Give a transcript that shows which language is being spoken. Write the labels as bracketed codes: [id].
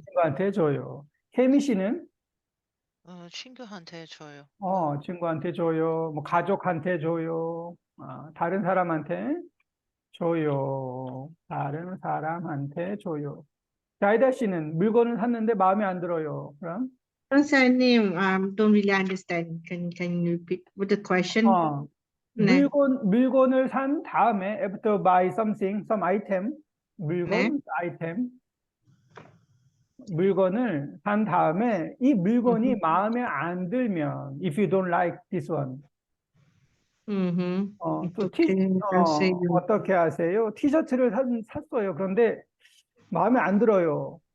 [ko] 친구한테 줘요. 케미 씨는 친구한테 줘요. 친구한테 줘요. 뭐 가족한테 줘요. 다른 사람한테 줘요. 다른 사람한테 줘요. 자이다 씨는 물건을 샀는데 마음에 안 들어요. 그럼 [en] 선생님, don't really understand. Can you repeat what the question? [ko] 네. 물건을 산 다음에 [en] after buy something, some item, [ko] 네. 아이템, 물건을 산 다음에 이 물건이 마음에 안 들면 [en] if you don't like this one, [ko] 또 어떻게 하세요? 티셔츠를 샀어요. 그런데 마음에 안 들어요.